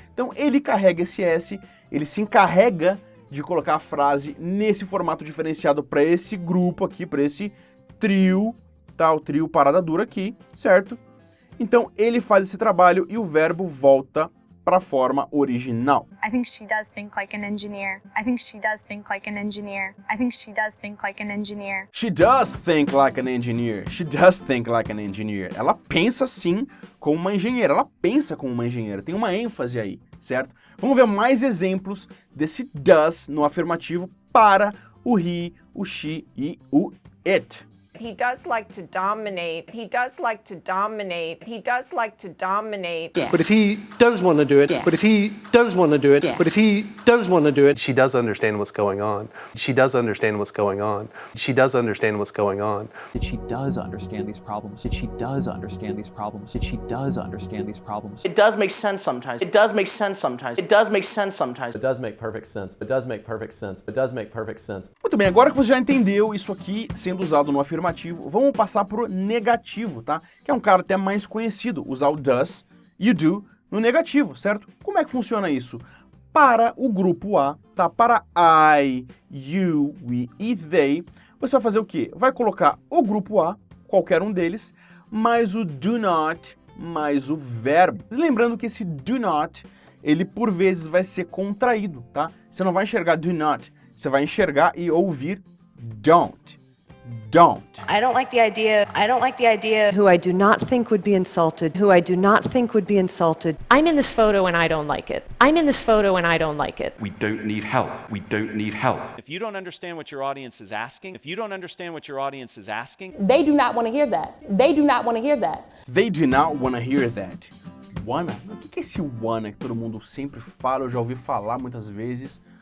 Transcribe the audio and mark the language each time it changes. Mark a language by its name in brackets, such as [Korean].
[Portuguese] Então, ele carrega esse S, ele se encarrega de colocar a frase nesse formato diferenciado para esse grupo aqui, para esse trio, tá? O trio parada dura aqui, certo? Então, ele faz esse trabalho e o verbo volta para a forma original. [English] I think she does think like an engineer. I think she does think like an engineer. I think she does think like an engineer. She does think like an engineer. She does think like an engineer. [Portuguese] Ela pensa sim como uma engenheira. Ela pensa como uma engenheira. Tem uma ênfase aí, certo? Vamos ver mais exemplos desse does no afirmativo para o he, o she e o it. [English] He does like to dominate. He does like to dominate. He does like to dominate. Yeah. But if he does want to do it, yeah. But if he does want to do it, yeah. But if he does want to do it. She does understand what's going on. She does understand what's going on. She does understand what's going on. That she does understand these problems. That she does understand these problems. That she does understand these problems. It does make sense sometimes. It does make sense sometimes. It does make sense sometimes. It does make perfect sense. It does make perfect sense. It does make perfect sense. [Portuguese] Muito bem, agora que você já entendeu isso aqui sendo usado no afirmativo, vamos passar pro negativo, tá? Que é um cara até mais conhecido, usar o does e o do no negativo, certo? Como é que funciona isso? Para o grupo A, tá? Para I, you, we e they, você vai fazer o quê? Vai colocar o grupo A, qualquer um deles, mais o do not, mais o verbo. Lembrando que esse do not, ele por vezes vai ser contraído, tá? Você não vai enxergar do not, você vai enxergar e ouvir don't. [English] Don't. I don't like the idea. Who I do not think would be insulted. Who I do not think would be insulted. I'm in this photo and I don't like it. I'm in this photo and I don't like it. We don't need help. We don't need help. If you don't understand what your audience is asking, they do not want to hear that. They do not want to hear that. They do not want to hear that. Wanna? [Portuguese] O que é esse wanna que todo mundo sempre fala? Eu já ouvi falar muitas vezes.